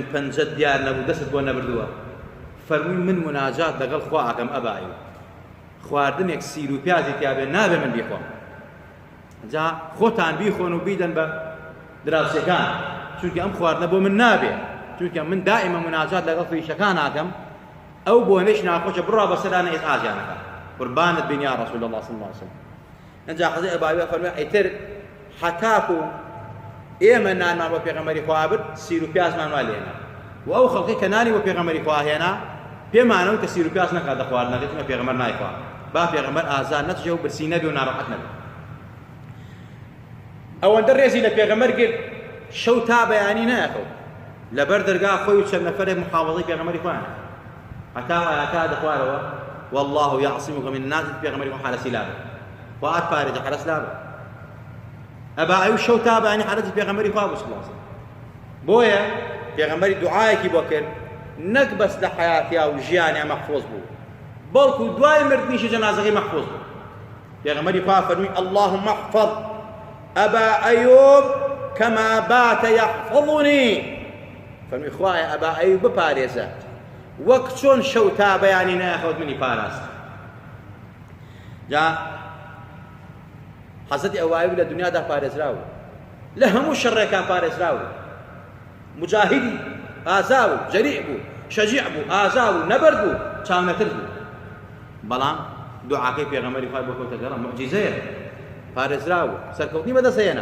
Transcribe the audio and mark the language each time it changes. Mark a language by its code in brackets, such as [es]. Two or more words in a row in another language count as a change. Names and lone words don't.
[ckb] پەنجەت دیار نەبوو دەست بۆ نەبردووە فەرمووی من مناجات لەگەڵ خوا ئەکەم ئەبا ئەیوب خواردنێک سیر و پیازی تیابێ نابێ من بیخۆم جا خۆتان بیخۆن و بیدەن بە دراوسەکان چونکە ئەم خواردنە بۆ من نابێ چونکە من دائیمە مناجات لەگەڵ فریشەکان ئاکەم ئەو بۆنەش ناخۆشە بڕوا بەسەرانە ئیزعاجیانەکە قوربانت بین [ar] یا ڕەسوول الله صلی الله عليه وسلم [ckb] ئەجا حەزەتی ئەبا ئەیوب فەرمووی ئیتر حەتاکو ئێمە نانمان بۆ پێغەمبەری خوا برد سیر و پیازمان وا لێنا و ئەو خەڵکی کە نانی بۆ پێغەمبەری خوا هێنا پێمانەوە کە سیر و پیاز نەکات لە خواردنەکەی چونکە پێغەمبەر نایخوات با پێغەمبەر ئازار نەچێ و برسی نەبێ و ناڕەحەت نەبێ. ئەوەندە ڕێزی لە پێغەمبەر گرت شەو تا بەیانی نایەکەوت لەبەر دەرگا خۆی و چەند نەفەرێک محافەظەی پێغەمبەری خۆیان هەتا ئاەتا دەخوارەوە [ar] والله يعصمك من الناس [ckb] پێغەمبەری خۆ حالەسی لابێ خوات پارێزە حەرەس لابێ ئەبا ئەو شەو تا بەیانی حالەتی پێغەمبەری خوا بوو [ar] صلی الله علیه وسلم. [ckb] بۆیە پێغەمبەری دوعایەکی بۆ کرد نەک بەس لە حیاتیا و ژیانیا مەحفوظ بوو بەڵکو دوای مردنیشی جەنازەکەی مەحفوظ بوو. پێغەمبەری خوا فەرمووی [ar] اللهم احفظ أبا أيوب كما بات يحفظني [ckb] فەرمووی خوایە ئەبا ئەیوب بپارێزە وەک چۆن شەو تا بەیانی نایەخەوت منی پاراست. جا حەزەتی ئەو ئەیوب لە دنیادا پارێزراوە لە هەموو شەڕێکان پارێزراوە مجاهدی ئازا بوو جەریع بوو شەجیع بوو ئازا بوو نەبەرد بوو چاونەتر بوو بەڵام دوعاکەی پێغەمبەری خوا بۆ کەوتە گەڕە موعجیزەیە پارێزراوە سەرکەوتنی بەدەستهێنا.